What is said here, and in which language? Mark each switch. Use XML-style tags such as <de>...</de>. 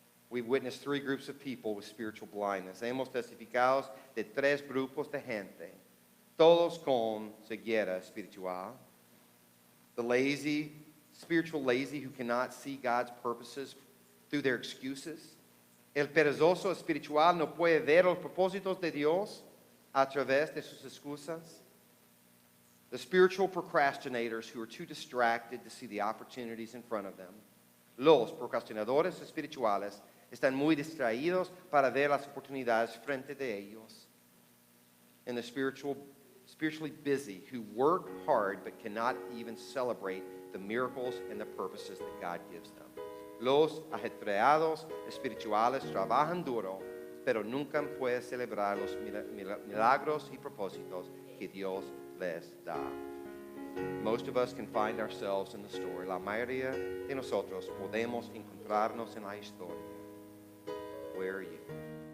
<en>We've witnessed three groups of people with spiritual blindness.</en> <es>Hemos testificado de tres grupos de gente, todos con ceguera espiritual.</es> <en>The spiritual lazy who cannot see God's purposes through their excuses.</en> <es>El perezoso espiritual no puede ver los propósitos de Dios a través de sus excusas.</es> <en>The spiritual procrastinators who are too distracted to see the opportunities in front of them.</en> <es>Los procrastinadores espirituales están muy distraídos para ver las oportunidades frente de ellos.</es> <en>And the spiritually busy who work hard but cannot even celebrate the miracles and the purposes that God gives them.</en> <es>Los ajetreados espirituales trabajan duro, pero nunca pueden celebrar los milagros y propósitos que Dios les da.</es> <en>Most of us can find ourselves in the story.</en> <es>La mayoría de nosotros podemos encontrarnos en la historia.</es> <en>Where are you?</en>